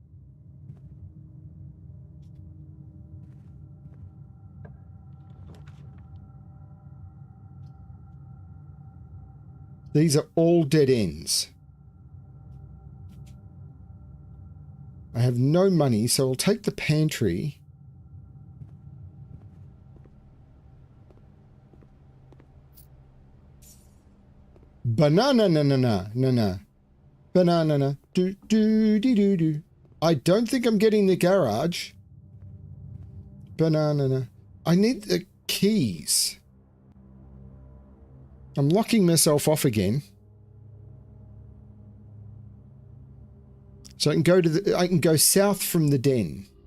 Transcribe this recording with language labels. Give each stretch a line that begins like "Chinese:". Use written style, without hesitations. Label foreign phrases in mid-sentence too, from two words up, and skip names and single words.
English: These are all dead ends. I have no money, so I'll take the pantry. Banana na na na na na. Banana na do do do do do. I don't think I'm getting the garage. Banana na. I need the keys. I'm locking myself off again. So I can go south from the den.